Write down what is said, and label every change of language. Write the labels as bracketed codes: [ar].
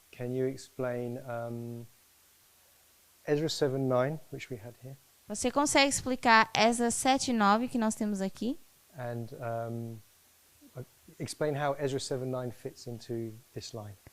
[en] can you explain Ezra 7:9, which we had here, [pt] você consegue explicar Esdras 7:9 que nós temos aqui? [en] and explain how Ezra 7:9 fits into this line?